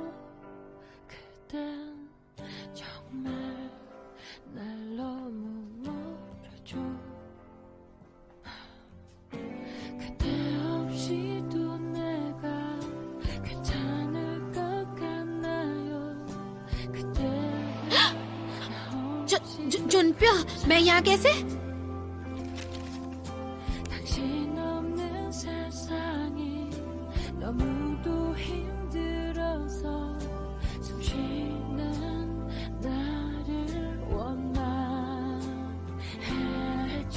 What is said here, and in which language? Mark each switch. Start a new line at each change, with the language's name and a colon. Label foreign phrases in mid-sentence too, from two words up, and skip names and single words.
Korean: 그땐 정말 날 너무 모르죠. 그때 없이도 내가 괜찮을 것 같나요? 그때
Hindi: जुनप्यो, मैं यहाँ कैसे?
Korean: 당신 없는 세상이 너무도 힘들어서 숨 쉬는 나를 원망했죠.